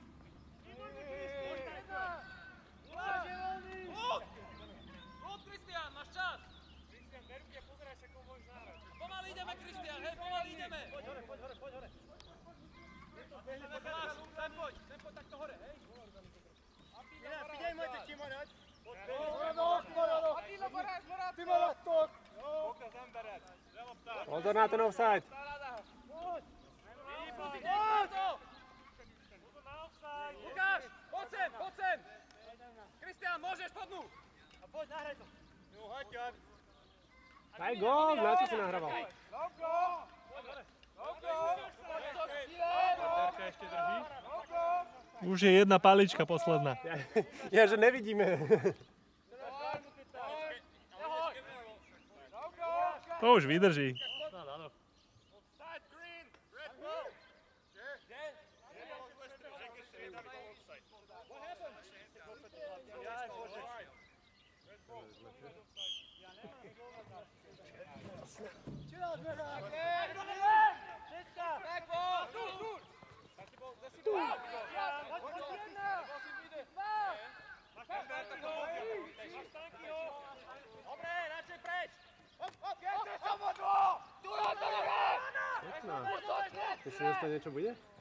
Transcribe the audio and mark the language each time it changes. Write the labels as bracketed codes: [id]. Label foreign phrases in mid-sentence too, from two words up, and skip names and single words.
[sk] Kristián, máš čas! Kristián, beru ťa, pozeraj sa, koho môžeš nahrať. Pomaly ideme, Kristián, hej, pomaly ideme! Poď hore! Sem poď takto hore, hej! [hu] Figyelj majd, hogy kimarad! Maradok! Ti maradtok! Fogd az embered! Leloptál! [sk] Pozor na ten offside! Lukáš, poď sem! Kristián, môžeš podnúť! A poď, nahraj to! [hu] Jó, hagyjad! [sk] Daj gól, na čo si nahrával? [hu] Labda! [sk] Terka ešte drží. Už je jedna palička posledná. Ja, že nevidíme. To už vydrží. [en] Offside green. Red ball. Back ball. [sk] Dobre, radšej preč. Pekná. Keď sa dostane, niečo bude?